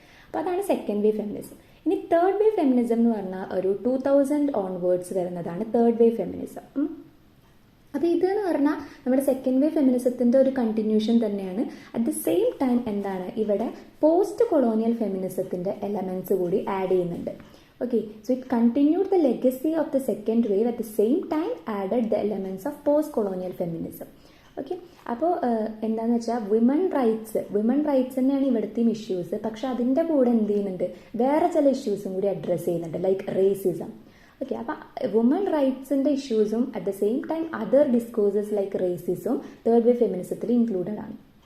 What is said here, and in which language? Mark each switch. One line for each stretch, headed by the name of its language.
Malayalam: അപ്പോൾ അതാണ് second wave feminism. ഇനി തേർഡ് വേവ് ഫെമിനിസം എന്ന് പറഞ്ഞാൽ ഒരു 2000 ഓൺവേർഡ്സ് വരുന്നതാണ് തേർഡ് വേവ് ഫെമിനിസം. അപ്പോൾ ഇതെന്ന് പറഞ്ഞാൽ നമ്മുടെ സെക്കൻഡ് വേവ് ഫെമിനിസത്തിൻ്റെ ഒരു കണ്ടിന്യൂഷൻ തന്നെയാണ്.
English: at the same time
Malayalam: എന്താണ് ഇവിടെ പോസ്റ്റ് കൊളോണിയൽ ഫെമിനിസത്തിൻ്റെ എലമെൻറ്റ്സ് കൂടി ആഡ് ചെയ്യുന്നുണ്ട്.
English: Okay, so it continued the legacy of the second wave, at the same time added the elements of post-colonial feminism.
Malayalam: Okay, അപ്പോൾ എന്താണെന്ന് വെച്ചാൽ women rights തന്നെയാണ് ഇവിടുത്തെയും issues. പക്ഷെ അതിൻ്റെ കൂടെ എന്ത് ചെയ്യുന്നുണ്ട്, വേറെ ചില ഇഷ്യൂസും കൂടി അഡ്രസ്സ് ചെയ്യുന്നുണ്ട്, ലൈക്ക് റേസിസം. ഓക്കെ, അപ്പോൾ woman റൈറ്റ്സിൻ്റെ ഇഷ്യൂസും
English: at the same time other discourses like racism
Malayalam: third wave ഫെമിനിസത്തിൽ included ആണ്.